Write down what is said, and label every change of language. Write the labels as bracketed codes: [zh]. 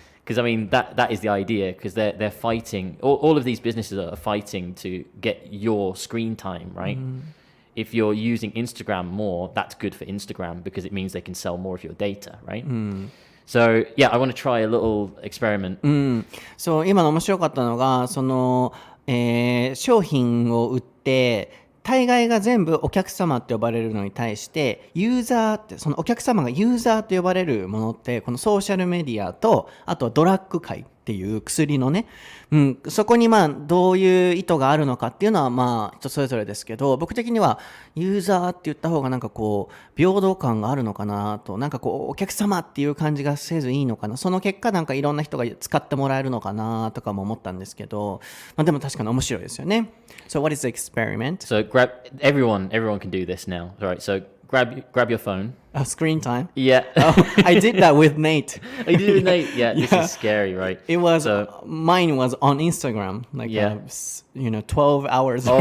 [en] Because I mean that is the idea. Because they're fighting. All of these businesses are fighting to get your screen time, right? If you're using Instagram more, that's good for Instagram because it means they can sell more of your data, right? So yeah, I want to try a little experiment. [ja] そう、今の面白かったのが、商品を売って、大概が全部お客様って呼ばれるのに対して、ユーザーって、そのお客様がユーザーと呼ばれるものって、このソーシャルメディアと、あとはドラッグ界っていう薬のね、そこにどういう意図があるのかっていうのは人それぞれですけど、僕的にはユーザーって言った方が平等感があるのかなと、お客様っていう感じがせずいいのかな、その結果いろんな人が使ってもらえるのかなとかも思ったんですけど、でも確かに面白いですよね。 [en] So what is the experiment? So everyone can do this now. All right, so grab your phone. Screen time? Yeah. I did that with Nate. I did it with Nate. Yeah, this is scary, right? Mine was on Instagram, 12 hours or